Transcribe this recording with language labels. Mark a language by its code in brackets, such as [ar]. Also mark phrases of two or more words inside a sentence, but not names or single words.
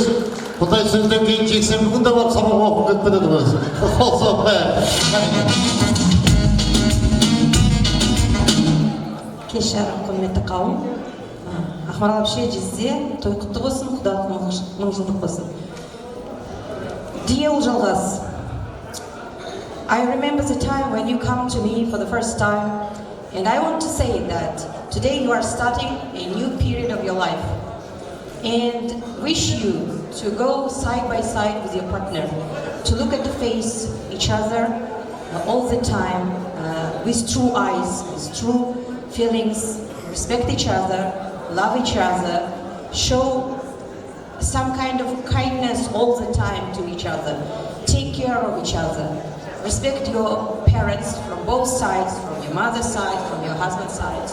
[kk] Бұндай сөзден кейін жексенбі күнде барып сабақ оқып кетпеді өзі. Қол соқпай. Кеш жарым құрметті қауым. Ақмарал әпше жезде той құтты болсын, құдалық 1000 жылдық болсын. [en] Dear Ұлжалғас, I remember the time when you come to me for the first time, and I want to say that today you are starting a new period of your life, and wish you to go side by side with your partner, to look at the face each other all the time with true eyes, with true feelings, respect each other, love each other, show some kind of kindness all the time to each other, take care of each other, respect your parents from both sides, from your mother's side, from your husband's side.